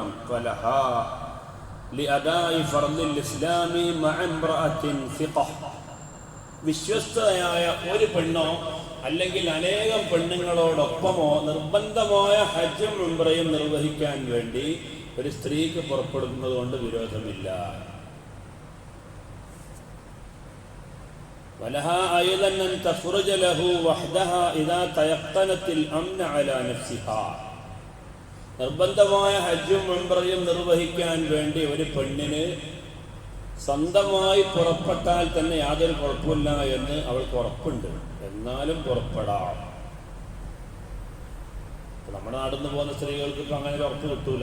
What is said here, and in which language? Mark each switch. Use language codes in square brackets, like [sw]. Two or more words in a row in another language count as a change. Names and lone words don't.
[ar] فلها لأداء فرض الإسلام مع امرأة ثقة. [ml] വിശ്വസ്തയായ ഒരു പെണ്ണോ അല്ലെങ്കിൽ അനേകം പെണ്ണുങ്ങളോടൊപ്പമോ നിർബന്ധമായ ഹജ്ജും ഉംറയും നിർവഹിക്കാൻ വേണ്ടി ഒരു സ്ത്രീക്ക് പുറപ്പെടുന്നത് കൊണ്ട് വിരോധമില്ല. [ar] ولها أيضا أن تخرج له وحدها إذا تيقنت الأمن على نفسها. [ml] നിർബന്ധമായ ഹജ്ജും ഉംറയും നിർവഹിക്കാൻ വേണ്ടി ഒരു പെണ്ണിന് സ്വന്തമായി പുറപ്പെട്ടാൽ തന്നെ യാതൊരു കുഴപ്പമില്ല എന്ന് അവൾക്ക് ഉറപ്പുണ്ട്. എന്നാലും പുറപ്പെടാം. നമ്മുടെ നാട്ടിൽ നിന്ന് പോകുന്ന സ്ത്രീകൾക്ക് ഇപ്പം അങ്ങനെ ഒരു ഉറപ്പ് കിട്ടൂല.